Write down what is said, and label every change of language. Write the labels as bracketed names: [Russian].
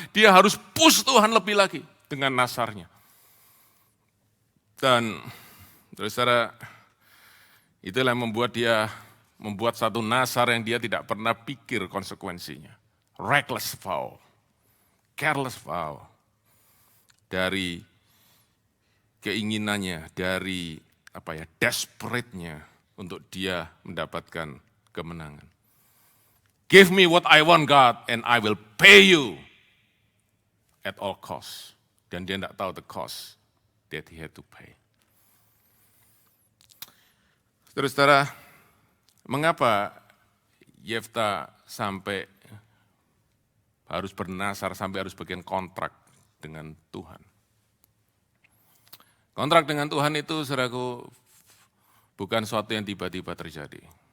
[Indonesian] Dia harus [English] push [Indonesian] Tuhan lebih lagi dengan nasarnya. Dan saudara, itulah yang membuat satu nasar yang dia tidak pernah pikir konsekuensinya. [English] Reckless vow, careless vow. [Indonesian] Dari keinginannya, dari [English] desperate- [Indonesian] nya untuk dia mendapatkan kemenangan. [English] Give me what I want, God, and I will pay you at all costs. [Indonesian] Dan dia tidak tahu [English] the cost that he had to pay. [Indonesian] Saudara-saudara, mengapa Yefta sampai harus bernasar, sampai harus bikin kontrak dengan Tuhan? Kontrak dengan Tuhan itu, saudaraku, bukan suatu yang tiba-tiba terjadi.